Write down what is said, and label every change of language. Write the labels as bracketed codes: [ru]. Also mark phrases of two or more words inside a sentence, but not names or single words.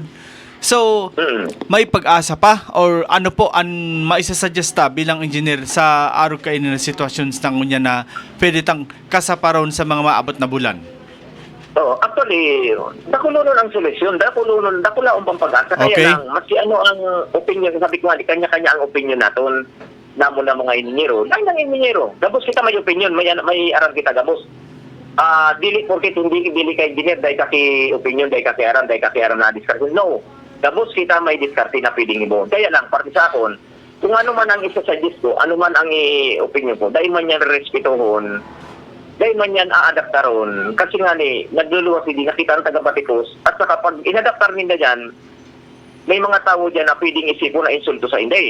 [bik] So, may pag-asa pa or ano po ang maisasuggest ta bilang engineer sa araw kayo na sitwasyon ng ngunya na pwede tang kasaparon sa mga maabot na bulan? Actually, dakulonon ang solusyon, dakula ang pampag-asa. Okay. Kaya lang, masi ang opinion, sabi ko nga, kanya-kanya ang opinion natin namo na mga inhinyero. Lain ng inhinyero. Gabos kita may opinion, may aram kita gabos. Dili porket hindi kay engineer dahil kasi opinion, dahil kasi aram na discussion. No. Gabos kita may diskarte na pwedeng ibon. Kaya lang, parte sa akon, kung ano man ang isa-suggest ko, ano man ang opinion ko, dahil man yan respetohon, dahil man yan aadaptaron, kasi nga nagluluwas hindi nakita ang taga-batikos, at saka pag inadaptar nila dyan, may mga tao dyan na pwedeng isipon na insulto sa hindi.